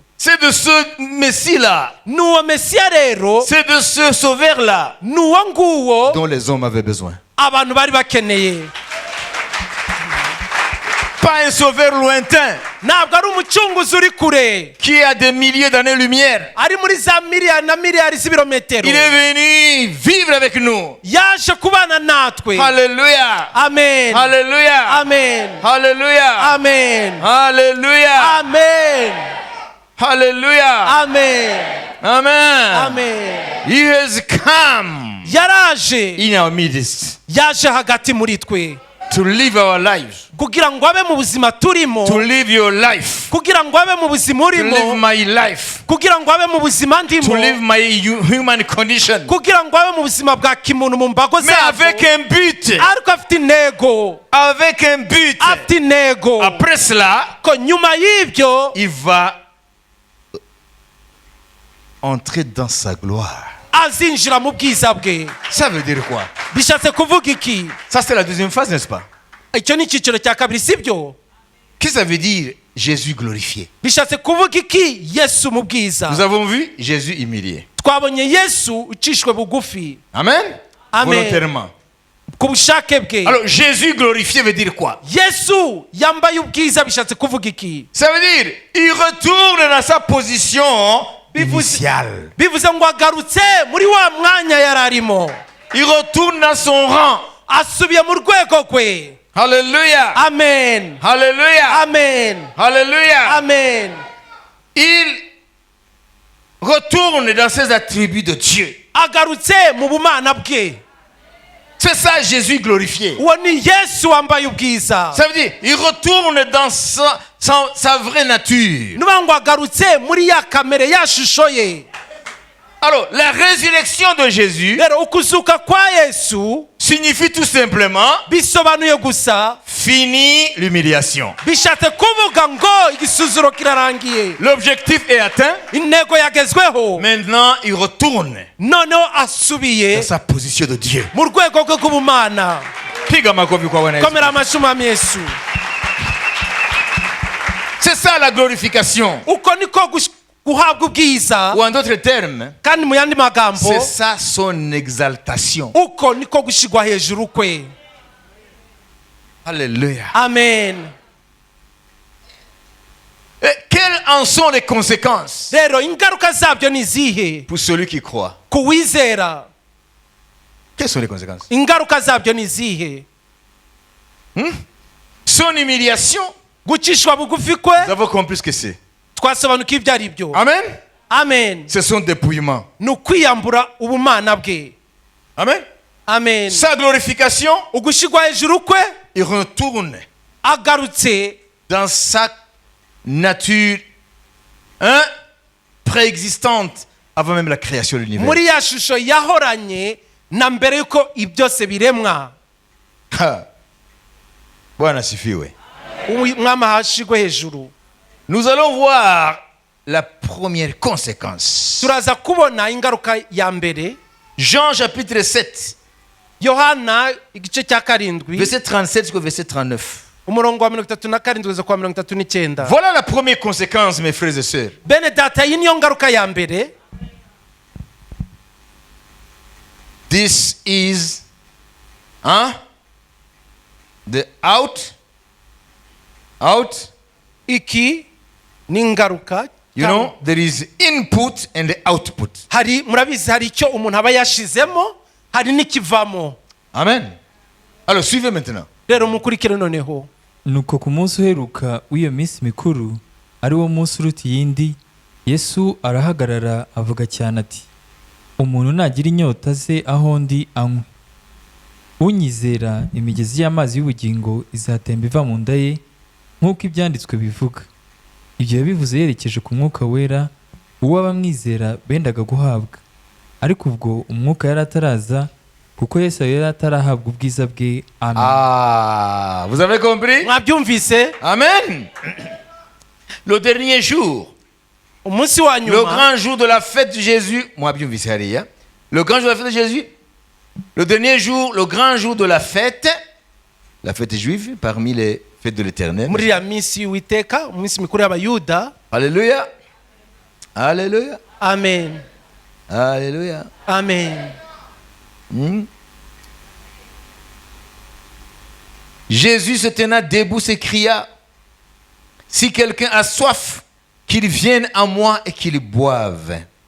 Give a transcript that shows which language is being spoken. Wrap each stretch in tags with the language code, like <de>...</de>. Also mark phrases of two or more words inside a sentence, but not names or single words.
<fr>C'est de ce Messie-là,</fr> <rw>n'uwo Mesiya rero,</rw> <fr>c'est de ce Sauveur-là</fr> <rw>n'uwo nguwo</rw> <fr>dont les hommes avaient besoin.</fr> <rw>abantu bari bakeneye.</rw> <fr>Pas un sauveur lointain</fr> <rw>ntabwo ari umucunguzi uri kure,</rw> <fr>qui est à des milliers d'années-lumière.</fr> <rw>ari muri za miliyari na miliyari z'ibirometero.</rw> <fr>Il est venu vivre avec nous.</fr> <rw>yaje kubana natwe.</rw> <fr>Alléluia. Amen. Alléluia. Amen. Alléluia. Amen. Alléluia. Amen. Alléluia. Amen. Amen. Amen.</fr> <en>He has come</en> <rw>yaraje,</rw> <en>in our midst</en> <rw>yaje hagati muri twe</rw> <en>to live our lives,</en> <rw>kugira ngo abe mu buzima turimo,</rw> <en>to live your life,</en> <rw>kugira ngo abe mu buzima</rw> <en>to live</en> <rw>urimo,</rw> <en>my life,</en> <rw>kugira ngo abe mu buzima</rw> <en>to</en> <rw>ndimo,</rw> <en>live my human condition,</en> <rw>kugira ngo abe mu buzima bwa kimuntu mu mbago</rw> <fr>mais avec</fr> <rw>zabo,</rw> <fr>un but.</fr> <rw>ariko afite intego,</rw> <fr>Avec un but.</fr> <rw>afite intego.</rw> <fr>Après cela,</fr> <rw>ko nyuma y'ibyo</rw> <fr>il va entrer dans sa gloire.</fr> <rw>azinjira mu bwiza bwe.</rw> <fr>Ça veut dire quoi?</fr> <rw>bishatse kuvuga iki?</rw> <fr>Ça, c'est la deuxième phase, n'est-ce pas?</fr> <rw>icyo ni icyiciro cya kabiri, sibyo?</rw> <fr>Qu'est-ce que ça veut dire Jésus glorifié?</fr> <rw>bishatse kuvuga iki? Yesu mu bwiza.</rw> <fr>Nous avons vu Jésus humilié.</fr> <rw>twabonye Yesu ucishwe bugufi Amen? Amen.</rw> <fr>Volontairement.</fr> <rw>ku bushake bwe.</rw> <fr>Alors, Jésus glorifié veut dire quoi?</fr> <rw>Yesu yambaye ubwiza bishatse kuvuga iki?</rw> <fr>Ça veut dire, il retourne dans sa position initiale.</fr> <rw>bivuze ngo agarutse muri wa mwanya yari arimo,</rw> <fr>Il retourne dans son rang.</fr> <rw>asubiye mu rwego rwe.</rw> <fr>Alléluia. Amen. Alléluia. Amen. Alléluia. Amen. Il retourne dans ses attributs de Dieu.</fr> <rw>agarutse mu bumana bwe.</rw> <fr>C'est ça Jésus glorifié.</fr> <rw>uwo ni Yesu wambaye ubwiza.</rw> <fr>Ça veut dire, il retourne dans sa vraie nature.</fr> <rw>nuba ngo agarutse muri ya kamere, ya shusho ye.</rw> <fr>Alors, la résurrection de Jésus</fr> <rw>rero ukuzuka kwa Yesu</rw> <fr>signifie tout simplement</fr> <rw>bisobanuye gusa,</rw> <fr>fini l'humiliation.</fr> <rw>bishatse kuvuga ngo igisuzuro kirarangiye,</rw> <fr>L'objectif est atteint.</fr> <rw>intego yagezweho.</rw> <fr>Maintenant, il retourne</fr> <rw>noneho asubiye</rw> <fr>dans sa position de Dieu.</fr> <rw>mu rwego rwe rw'ubumana.</rw> <sw>Piga makofi kwa Bwana Yesu.</sw> <rw>komera amashyi umwami Yesu.</rw> <fr>C'est ça la glorification.</fr> <rw>uko niko guhabwa ubwiza,</rw> <fr>ou en d'autres termes,</fr> <rw>kandi mu yandi magambo</rw> <fr>c'est ça son exaltation.</fr> <rw>uko niko gushigwa hejuru kwe.</rw> <fr>Alléluia. Amen. Et quelles en sont les conséquences</fr> <rw>Rero ingaruka zabyo ni izihe</rw> <fr>pour celui qui croit?</fr> <rw>ku wizera?</rw> <fr>Quelles sont les conséquences?</fr> <rw>Ingaruka zabyo ni izihe?</rw> <fr>Son humiliation,</fr> <rw>Gucishwa bugufi kwe</rw> <fr>nous avons compris ce que c'est.</fr> <rw>twasobanukiwe ibyo ari byo. Amen. Amen.</rw> <fr>C'est son dépouillement.</fr> <rw>Ni ukwiyambura ubumana bwe. Amen. Amen.</rw> <fr>Sa glorification,</fr> <rw>Ugushigwa hejuru kwe</rw> <fr>il retourne</fr> <rw>agarutse</rw> <fr>dans sa nature préexistante avant même la création de l'univers.</fr> <rw>muri ya shusho yahoranye na mbere yuko ibyose biremwa.</rw> <sw>Ha. Bwana asifiwe.</sw> <rw>Umwami ahashigwe hejuru.</rw> <fr>Nous allons voir la première conséquence.</fr> <rw>Turaza kubona ingaruka ya mbere.</rw> <fr>Jean chapitre 7,</fr> <rw>Yohana igice cya karindwi</rw> <fr>verset 37 jusqu'au verset 39.</fr> <rw>umurongo wa 37 kugeza kwa 39.</rw> <fr>Voilà la première conséquence, mes frères et sœurs.</fr> <rw>Bene data, iyi niyo ngaruka ya mbere.</rw> <en>This is the out.</en> <rw>Iki ni ingaruka.</rw> <en>You know, there is input and the output.</en> <rw>Hari murabizi hari icyo umuntu aba yashizemo, hari n'ikivamo. Amen.</rw> <fr>Alors, suivez maintenant.</fr> <rw>Rero mukurikire noneho. nuko ku munsi uheruka w'iyo minsi mikuru ari wo munsi uruta iyindi, Yesu arahagarara avuga cyane ati, umuntu nagira inyota ze aho ndi anywe, unyizera imigezi y'amazi y'ubugingo izatemba iva mu nda ye, nk'uko ibyanditswe bivuga. Ibyo yabivuze yerekeje ku mwuka wera uwo abamwizera bendaga guhabwa, ariko ubwo umwuka yari ataraza kuko Yesu yari atarahabwa ubwiza bwe. Amen.</rw> <fr>Ah, vous avez compris?</fr> <rw>Mwabyumvise?</rw> <fr>Amen. Le dernier jour,</fr> <rw>Umunsi wa</rw> <fr>le</fr> <rw>nyuma,</rw> <fr>grand jour de la fête de Jésus, moi bien vu, le grand jour de la fête de Jésus, le dernier jour, le grand jour de la fête juive parmi les fêtes de l'Éternel.</fr> <rw>muri ya minsi y'Uwiteka, umunsi mikuru y'Abayuda.</rw> <fr>Alléluia. Alléluia. Amen. Alléluia. Amen. Jésus se tenant debout s'écria, si quelqu'un a soif, qu'il vienne à moi et qu'il boive.</fr>